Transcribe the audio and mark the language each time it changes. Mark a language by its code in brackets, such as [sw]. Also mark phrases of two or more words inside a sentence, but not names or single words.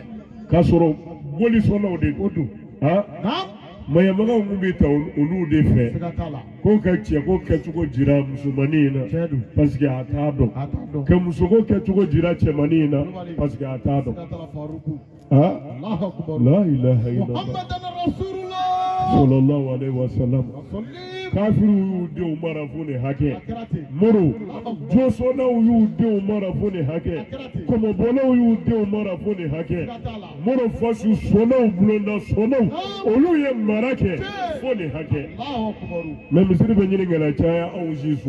[bm] k'a sɔrɔ bolisɔnnaw de O don. han Naam. mayamaga mun bɛ ta olu de fɛ Siga t'a la. ko ka cɛko kɛcogo jira musomannin in na Tiɲɛ don. [fr] parce que [bm] a t'a dɔn A t'a dɔn. ka musoko kɛcogo jira cɛmannin in na [fr] parce que [bm] a t'a dɔn Siga t'a la. Faruku. ah [ar] الله أكبر. لا إله إلا الله محمدا رسول الله. صلى الله عليه وسلم Sallim. [bm] kafiriw y'u denw mara fo nin hakɛ A kɛra ten. muru josɔnnaw y'u denw mara fo nin hakɛ kɔmɔbɔlaw y'u denw mara fo nin hakɛ Siga t'a la. muru fasu sɔnnaw bulonda sɔnnaw olu ye mara kɛ fo nin hakɛ [ar] الله أكبر. [bm] mɛ misiri bɛ ɲini ka na caya anw si so